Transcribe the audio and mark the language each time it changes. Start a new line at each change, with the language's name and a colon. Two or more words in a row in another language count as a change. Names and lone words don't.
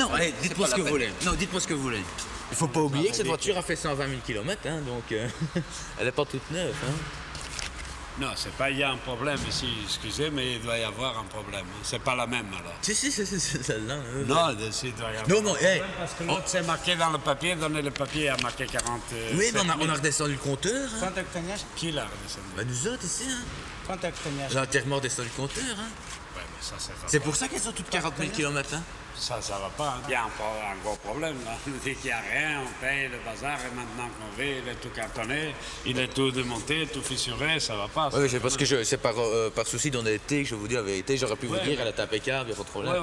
French: Non, allez, dites-moi ce que vous voulez. Non, dites-moi ce que vous voulez. Il faut pas oublier que cette voiture a fait 120 000 km, hein, donc elle n'est pas toute neuve. Hein. Non, c'est pas il y a un problème ici, excusez, mais il doit y avoir un problème. C'est pas la même alors. Si, c'est celle-là. Non, il doit y avoir Non, non, hey, parce que l'autre c'est marqué dans le papier, donnez le papier a marqué 40. oui, mais on a redescendu le compteur. Hein.
Portuguese: Quanto é que tenhas?
French: Qui l'a redescendu? Bah, nous autres ici, hein.
Portuguese: Quanto é que tenhas?
French: J'ai entièrement redescendu le compteur. Hein. Ouais, mais ça c'est pas. C'est pour ça qu'elles sont toutes 40 000 km. Hein. Ça va pas. Hein. Il y a un gros problème là. On dit qu'il n'y a rien, on paye le bazar et maintenant qu'on veut, il est tout cartonné, il est tout démonté, tout fissuré, ça va pas. Oui, parce que c'est par souci d'honnêteté que je vous dis la vérité. J'aurais pu vous dire, elle est impeccable, il n'y a pas de problème.